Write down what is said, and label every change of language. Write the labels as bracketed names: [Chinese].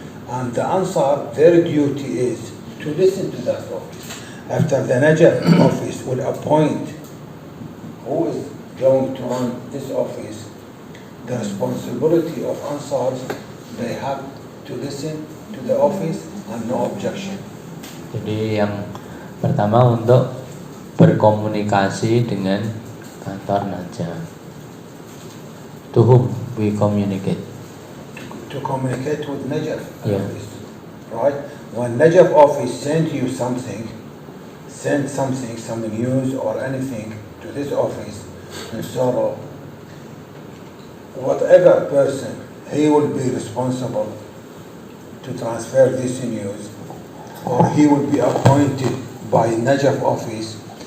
[English] And the Ansar, their duty is to listen to that office. After the Najaf office will appoint who is going to run this office, the responsibility of Ansars, they have to listen to the office and no objection. [Indonesian] Jadi yang pertama untuk berkomunikasi dengan kantor Najaf. [English] To whom we communicate? To communicate with Najaf Yeah. office, right? When Najaf office send you something, some news or anything to this office in Soro, whatever person, he will be responsible to transfer this news, or he will be appointed by Najaf office.